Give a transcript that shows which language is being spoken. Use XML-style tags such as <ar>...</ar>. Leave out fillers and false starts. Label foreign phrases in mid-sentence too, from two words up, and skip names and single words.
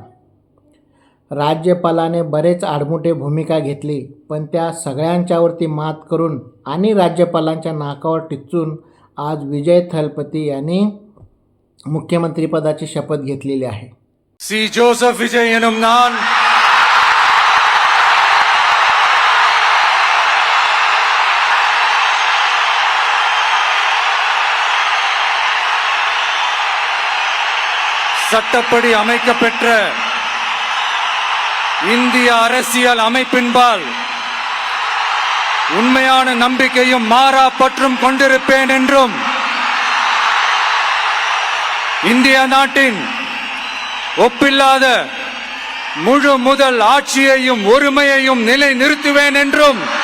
<mr>राज्यपालाने बरेच आडमुठे भूमिका घेतली, पण त्या सगळ्यांच्यावरती मात करून आणि राज्यपालांच्या नाकावर टिच्चून आज विजय थलपती यांनी मुख्यमंत्रीपदाची शपथ घेतलेली आहे.</mr> <ta>सी जोसेफ विजय எனும் நான் சட்டப்படி அமைக்கப்பெற்ற இந்திய அரசியல் அமைப்பின்பால் உண்மையான நம்பிக்கையும் மாறா பற்றும் கொண்டிருப்பேன் என்றும் இந்திய நாட்டின் ஒப்பில்லாத முழு முதல் ஆட்சியையும் ஒருமையையும் நிலை நிறுத்துவேன் என்றும்</ta>